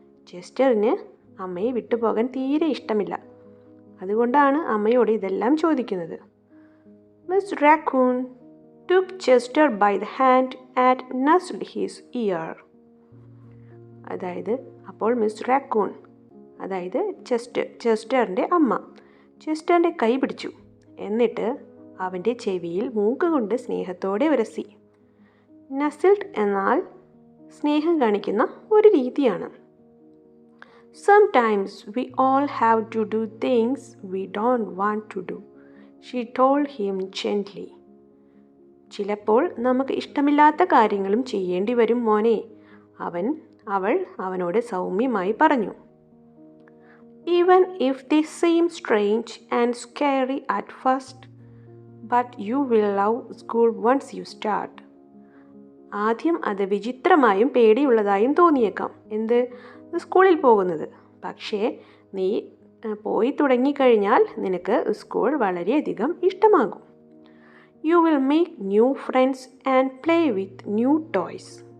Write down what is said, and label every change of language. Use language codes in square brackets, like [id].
[ml] ചെസ്റ്ററിന് അമ്മയെ വിട്ടുപോകാൻ തീരെ ഇഷ്ടമില്ല. അതുകൊണ്ടാണ് അമ്മയോട് ഇതെല്ലാം ചോദിക്കുന്നത്. [en] Miss raccoon took Chester by the hand and nuzzled his ear. [ml] അതായത് അപ്പോൾ മിസ് റാക്കൂൺ, അതായത് ചെസ്റ്ററിൻ്റെ അമ്മ ചെസ്റ്ററിൻ്റെ കൈ പിടിച്ചു. എന്നിട്ട് അവൻ്റെ ചെവിയിൽ മൂക്ക് കൊണ്ട് സ്നേഹത്തോടെ ഉരസി. നസിൽഡ് എന്നാൽ സ്നേഹം കാണിക്കുന്ന ഒരു രീതിയാണ്. [en] Sometimes we all have to do things we don't want to do, she told him gently. [ml] ചിലപ്പോൾ നമുക്ക് ഇഷ്ടമില്ലാത്ത കാര്യങ്ങളും ചെയ്യേണ്ടി വരും മോനെ, അവൾ അവനോട് സൗമ്യമായി പറഞ്ഞു. [en] Even if they seem strange and scary at first, but you will love school once you start. [ml] ആദ്യം അത് വിചിത്രമായും പേടിയുള്ളതായും തോന്നിയേക്കാം, സ്കൂളിൽ പോകുന്നത്. പക്ഷേ നീ പോയി തുടങ്ങിക്കഴിഞ്ഞാൽ നിനക്ക് സ്കൂൾ വളരെയധികം ഇഷ്ടമാകും. [en] You will make new friends and play with new toys.